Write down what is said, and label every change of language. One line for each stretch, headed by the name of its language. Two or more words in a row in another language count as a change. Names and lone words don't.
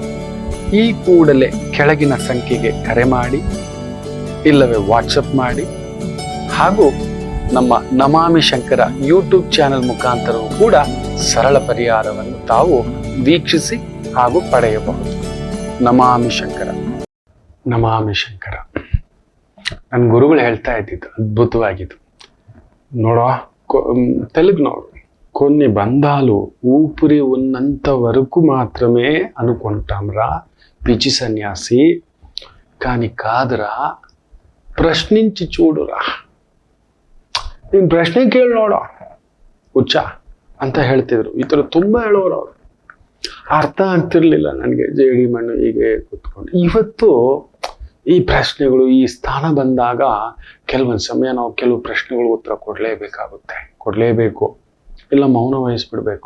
Kannada: ಈ ಕೂಡಲೇ ಕೆಳಗಿನ ಸಂಖ್ಯೆಗೆ ಕರೆ ಮಾಡಿ, ಇಲ್ಲವೇ ವಾಟ್ಸಪ್ ಮಾಡಿ, ಹಾಗೂ ನಮ್ಮ ನಮಾಮಿ ಶಂಕರ ಯೂಟ್ಯೂಬ್ ಚಾನೆಲ್ ಮುಖಾಂತರವೂ ಕೂಡ ಸರಳ ಪರಿಹಾರವನ್ನು ತಾವು ವೀಕ್ಷಿಸಿ ಹಾಗೂ ಪಡೆಯಬಹುದು. ನಮಾಮಿ ಶಂಕರ. ನಮಾಮಿ ಶಂಕರ. ನನ್ನ ಗುರುಗಳು ಹೇಳ್ತಾ ಇದ್ದಿದ್ದು ಅದ್ಭುತವಾಗಿದ್ದು. ನೋಡೋ, ತೆಲುಗು ನೋಡು.
Telugu: కొన్ని బంధాలు ఊపిరి ఉన్నంత వరకు మాత్రమే అనుకుంటాంరా పిచ్చి సన్యాసి, కానీ కాదురా, ప్రశ్నించి చూడురా.
Kannada: ನೀನು ಪ್ರಶ್ನೆ ಕೇಳಿ ನೋಡೋ ಹುಚ್ಚ ಅಂತ ಹೇಳ್ತಿದ್ರು. ಈ ಥರ ತುಂಬ ಹೇಳೋರು ಅವರು. ಅರ್ಥ ಆಗ್ತಿರ್ಲಿಲ್ಲ ನನಗೆ, ಜೇಡಿ ಮಣ್ಣು ಹೀಗೆ ಕೂತ್ಕೊಂಡು. ಇವತ್ತು ಈ ಪ್ರಶ್ನೆಗಳು, ಈ ಸ್ಥಾನ ಬಂದಾಗ ಕೆಲವೊಂದು ಸಮಯ ನಾವು ಕೆಲವು ಪ್ರಶ್ನೆಗಳು ಉತ್ತರ ಕೊಡಲೇಬೇಕು, ಇಲ್ಲ ಮೌನ ವಹಿಸ್ಬಿಡ್ಬೇಕು.